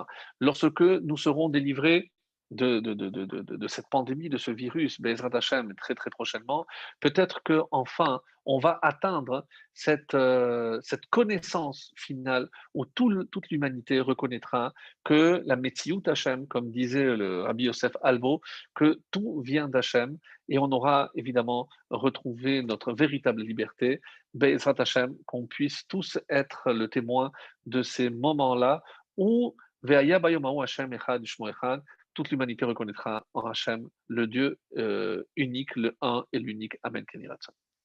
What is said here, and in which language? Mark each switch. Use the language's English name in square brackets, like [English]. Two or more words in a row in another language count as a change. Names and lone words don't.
[French] Lorsque nous serons délivrés de cette pandémie, de ce virus, [Hebrew] בעזרת השם, [French] très très prochainement, peut-être qu'enfin, on va atteindre cette connaissance finale où toute l'humanité reconnaîtra que la [Hebrew] מציאות השם, [French] comme disait le Rabbi Yosef Albo, que tout vient d'Hachem et on aura évidemment retrouvé notre véritable liberté. [Hebrew] בעזרת השם, [French] qu'on puisse tous être le témoin de ces moments-là où [Hebrew] והיה ביום ההוא השם אחד שמו אחד, [French] toute l'humanité reconnaîtra en Hachem le Dieu unique, le un et l'unique. [Hebrew] אמן. כן יהי רצון.